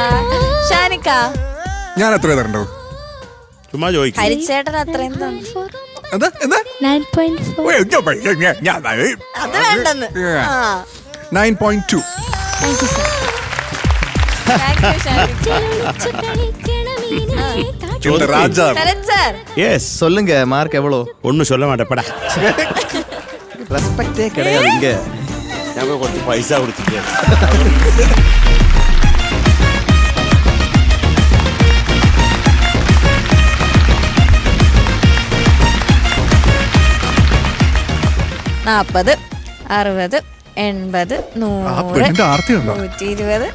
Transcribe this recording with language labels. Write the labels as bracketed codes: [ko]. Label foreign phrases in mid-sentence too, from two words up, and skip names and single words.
[ml] ഷാനിക്ക, ഞാൻ എത്ര തരണ്ടോ? ചുമ്മാ ചോദിക്കും. ഹരിച്ചേട്ടൻ അത്രയും 9.4. അത് വേണ്ടെന്ന്. 9.2. [en] thank you [ml] സർ. [en] thank you [ml] ഷാനിക്ക. [ta] சொல்லுங்க மார்க் எவ்வளோ? ஒன்னும் சொல்ல மாட்டேன் படா. ரெஸ்பெக்டே கிடையாது இங்க. நான் கொஞ்சம் பைசா கொடுத்துட்டேன். [ml] നാപ്പത്, 60, 80, 100, 120.